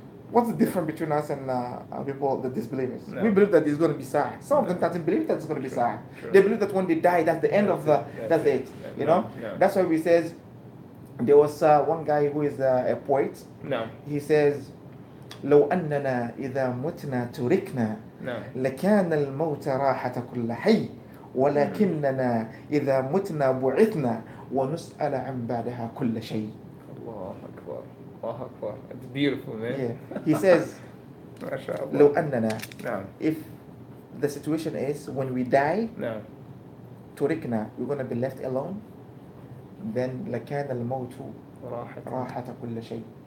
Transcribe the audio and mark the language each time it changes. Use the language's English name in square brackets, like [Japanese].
[English] What's the difference between us and people, the disbelievers? We believe that there's going to be salah. Some of them doesn't believe that it's going to be salah. They believe that when they die, that's the end of the, that's it. You know? That's why we says, there was one guy who is a poet. He says, [Arabic] لو أننا إذا متنا تركنا لكان الموت راحة كل حي ولكننا إذا متنا بعثنا ونسأل عن بعدها كل شيء. [English] Allah Akbar. Allah Akbar. It's beautiful, man. Yeah. He says, [Arabic] لو أننا, [English] No. if the situation is when we die, No. [Arabic] تركنا, [English] we're going to be left alone, then [Arabic] لكان الموت راحة كل شيء.